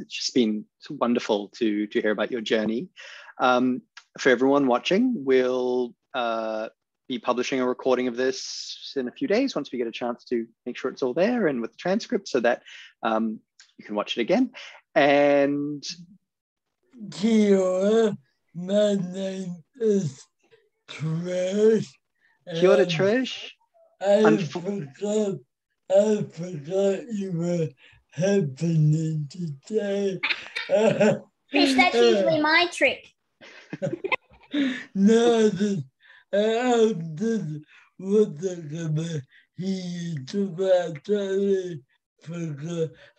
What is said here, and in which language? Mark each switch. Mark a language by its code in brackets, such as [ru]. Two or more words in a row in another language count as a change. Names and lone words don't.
[en] It's just been wonderful to hear about your journey. For everyone watching, we'll be publishing a recording of this in a few days once we get a chance to make sure it's all there and with the transcript, so that you can watch it again. And [mi] Kia ora, [en] my name is Trish. [mi] Kia ora, [en] Trish. I forgot you were happening today. Trish, that's usually my trick. No, I did what they're gonna hear about totally forgot.